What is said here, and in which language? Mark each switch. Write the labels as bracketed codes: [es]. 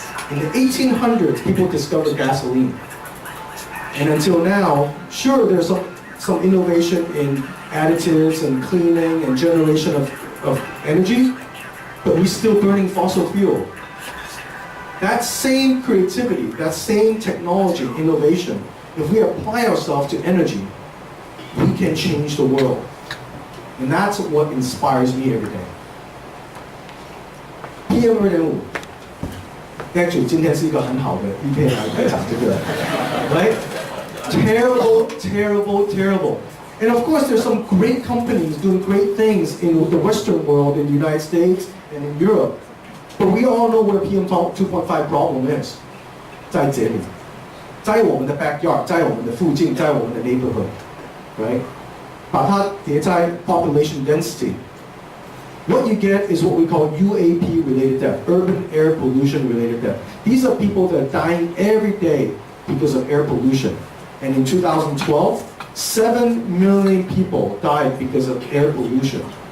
[en] In the 1800s, people discovered gasoline. And until now, sure, there's some innovation in additives and cleaning and generation of energy, but we're still burning fossil fuel. That same creativity, that same technology, innovation, if we apply ourselves to energy, we can change the world. And that's what inspires me every day. [zh] PM 2.5 ，actually 今天是一个很好的一篇来讲这个 ，right? [en] Terrible, terrible, terrible. And of course, there's some great companies doing great things in the Western world, in the United States and in Europe. But we all know where PM 2.5 problem is. [zh] 在这里，在我们的 backyard， 在我们的附近，在我们的 neighborhood， right? 把它叠在 [en] population density. What you get is what we call UAP-related death, urban air pollution-related death. These are people that are dying every day because of air pollution. And in 2012, 7 million people died because of air pollution.